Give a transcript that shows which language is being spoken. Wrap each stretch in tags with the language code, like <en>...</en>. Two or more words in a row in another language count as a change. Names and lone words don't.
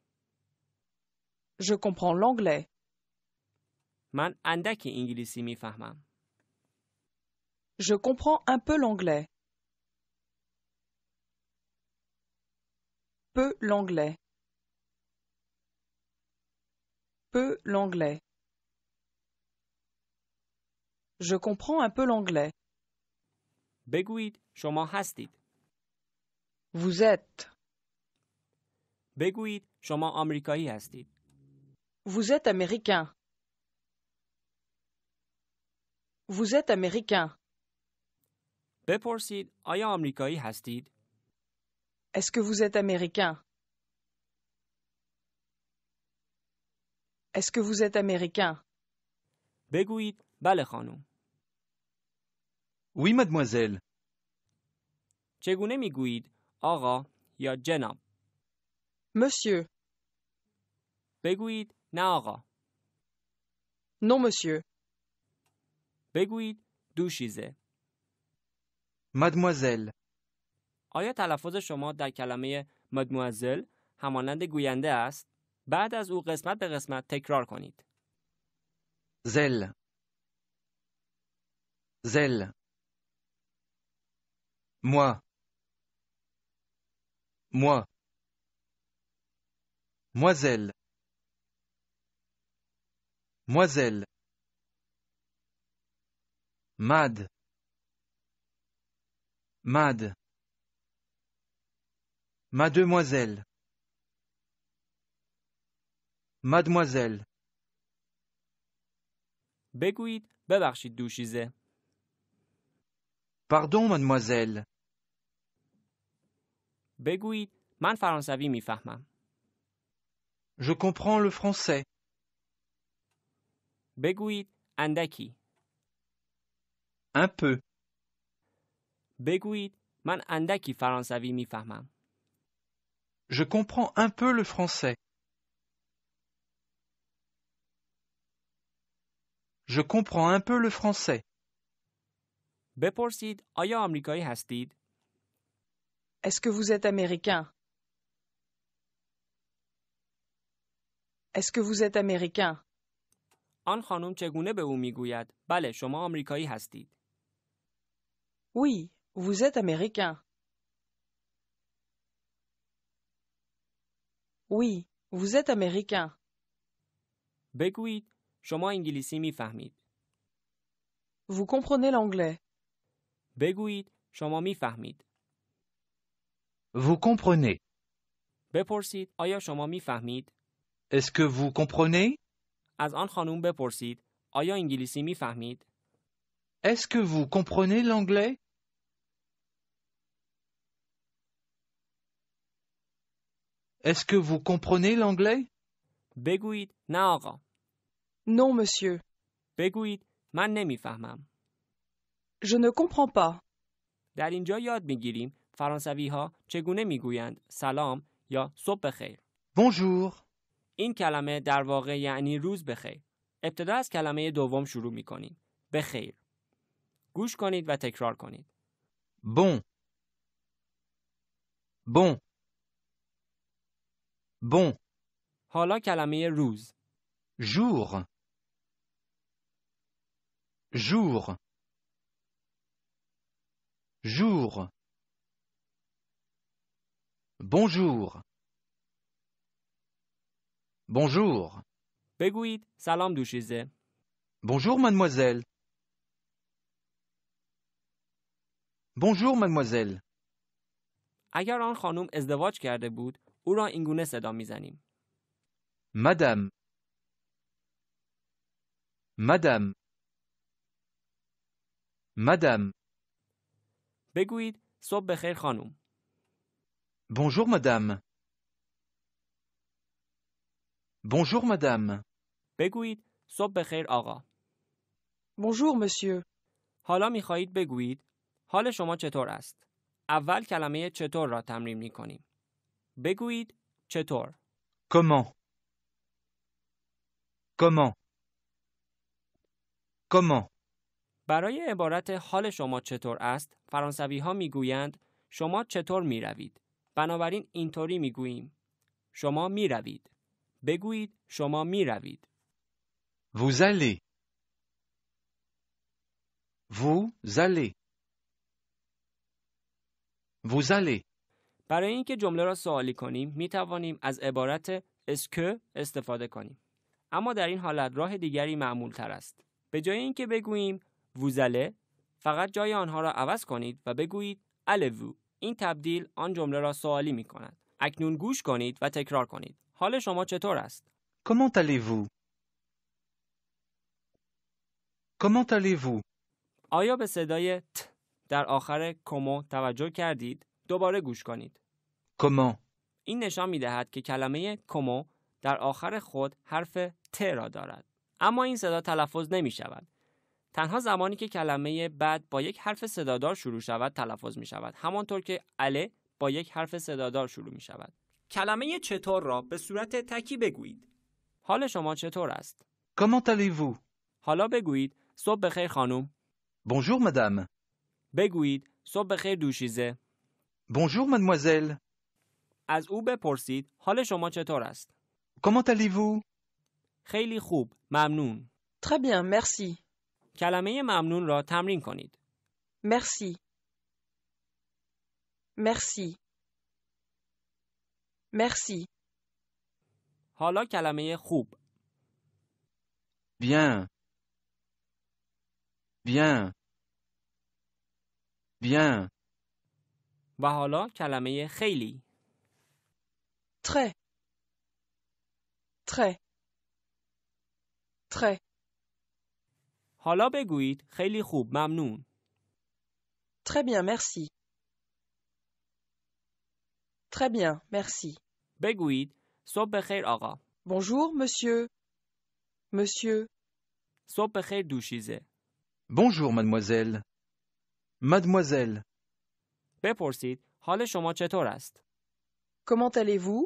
<fr>Je comprends l'anglais.</fr> <fa>من اندکی انگلیسی میفهمم.</fa> <fr>Je comprends un peu l'anglais. Peu l'anglais. Peu l'anglais. Je comprends un peu l'anglais.</fr> <fa>بگویید شما هستید.</fa> <fr>Vous êtes.</fr> <fa>بگویید شما آمریکایی هستید.</fa> <fr>Vous êtes américain. Vous êtes américain.</fr> <fa>بپرسید آیا آمریکایی هستید؟</fa> <fr>Est-ce que vous êtes américain? Est-ce que vous êtes américain?</fr> <fa>بگویید بله خانم.</fa> <fr>Oui, mademoiselle.</fr> <fa>چگونه میگویید آقا یا جناب؟</fa> <fr>Monsieur.</fr> <fa>بگویید نه آقا.</fa> <fr>Non, monsieur.</fr> <fa>بگویید دوشیزه.</fa> <fr>Mademoiselle.</fr> <fa>آیا تلفظ شما در کلمه مادموازل همانند گوینده است؟ بعد از او قسمت به قسمت تکرار کنید.</fa> <fr>Zèle. Zèle. Moi. Moi. Moiselle. Moiselle. Mad. Mad. Mademoiselle. Mademoiselle.</fr> <fa>بگویید ببخشید دوشیزه.</fa> <fr>Pardon, mademoiselle.</fr> <fa>بگویید من فرانسوی میفهمم.</fa> <fr>Je comprends le français.</fr> <fa>بگویید اندکی.</fa> <fr>Un peu.</fr> <fa>بگویید من اندکی فرانسوی میفهمم.</fa> <fr>Je comprends un peu le français. Je comprends un peu le français.</fr> <fa>بپرسید آیا آمریکایی هستید؟</fa> <fr>Est-ce que vous êtes américain? Est-ce que vous êtes américain?</fr> <fa>آن خانم چگونه به او میگوید بله شما آمریکایی هستید؟</fa> <fr>Oui, vous êtes américain. Oui, vous êtes américain.</fr> <fa>بگویید شما انگلیسی میفهمید.</fa> <fr>Vous comprenez l'anglais.</fr> <fa>بگویید شما میفهمید.</fa> <fr>Vous comprenez.</fr> <fa>بپرسید آیا شما میفهمید؟</fa> <fr>Est-ce que vous comprenez?</fr> <fa>از آن خانم بپرسید آیا انگلیسی میفهمید؟</fa> <fr>Est-ce que vous comprenez l'anglais? Est-ce que vous comprenez l'anglais?</fr> <fa>بگویید نه آقا.</fa> <fr>Non, monsieur.</fr> <fa>بگویید من نمیفهمم.</fa> <fr>Je ne comprends pas.</fr> <fa>در اینجا یاد میگیریم فرانسوی ها چگونه میگویند سلام یا صبح بخیر.</fa> <fr>Bonjour.</fr> <fa>این کلمه در واقع یعنی روز بخیر. ابتدا از کلمه دوم شروع میکنیم. بخیر. گوش کنید و تکرار کنید.</fa> <fr>Bon. Bon. Bon.</fr> <fa>حالا کلمه روز.</fa> <fr>Jour. Jour. Jour. Bonjour. Bonjour.</fr> <fa>بگویید سلام دوشیزه.</fa> <fr>Bonjour mademoiselle. Bonjour mademoiselle.</fr> <fa>اگر آن خانم ازدواج کرده بود او را اینگونه صدا میزنیم.</fa> <fr>Madame. Madame. Madame.</fr> <fa>بگویید صبح بخیر خانم.</fa> <fr>Bonjour madame. Bonjour madame.</fr> <fa>بگویید صبح بخیر آقا.</fa> <fr>Bonjour, monsieur.</fr> <fa>حالا میخواهید بگویید حال شما چطور است؟ اول کلمه چطور را تمرین میکنیم. بگویید چطور.</fa> <fr>Comment? Comment? Comment?</fr> <fa>برای عبارت حال شما چطور است فرانسوی ها میگویند شما چطور میروید. بنابراین اینطوری میگوییم شما میروید. بگویید شما میروید.</fa> <fr>Vous allez. Vous allez. Vous allez.</fr> <fa>برای اینکه جمله را سوالی کنیم می توانیم از عبارت</fa> <fr>est-ce que</fr> <fa>استفاده کنیم. اما در این حالت راه دیگری معمول تر است. به جای اینکه بگوییم</fa> <fr>vous allez</fr> <fa>فقط جای آنها را عوض کنید و بگویید</fa> <fr>allez-vous.</fr> <fa>این تبدیل آن جمله را سوالی می کند. اکنون گوش کنید و تکرار کنید. حال شما چطور است؟</fa> <fr>Comment allez-vous? Comment allez-vous?</fr> <fa>آیا به صدای ت در آخر کومو توجه کردید؟ دوباره گوش کنید.</fa> <fr>Comment?</fr> <fa>این نشان می دهد که کلمه کومو در آخر خود حرف ت را دارد. اما این صدا تلفظ نمی شود. تنها زمانی که کلمه بعد با یک حرف صدادار شروع شود تلفظ می شود. همانطور که اله با یک حرف صدادار شروع می شود. کلمه چطور را به صورت تکی بگویید. حال شما چطور است؟</fa> <fr>Comment allez-vous?</fr> <fa>حالا بگویید صبح بخیر خانم.</fa> <fr>Bonjour madame.</fr> <fa>بگویید صبح بخیر دوشیزه.</fa> <fr>Bonjour mademoiselle.</fr> <fa>از او بپرسید حال شما چطور است؟</fa> <fr>Comment allez-vous?</fr> <fa>خیلی خوب، ممنون.</fa> <fr>Très bien, merci.</fr> <fa>کلمه ممنون را تمرین کنید.</fa> <fr>Merci. Merci. Merci.</fr> <fa>حالا کلمه خوب.</fa> <fr>Bien. Bien. Bien.</fr> <fa>و حالا کلمه خیلی.</fa> <fr>Très. Très. Très.</fr> <fa>حالا بگویید خیلی خوب، ممنون.</fa> <fr>Très bien, merci. Très bien, merci.</fr> <fa>بگویید صبح بخیر آقا.</fa> <fr>Bonjour, monsieur. Monsieur.</fr> <fa>صبح بخیر دوشیزه.</fa> <fr>Bonjour, mademoiselle. Mademoiselle.</fr> <fa>بپرسید حال شما چطور است؟</fa> <fr>Comment allez-vous?</fr>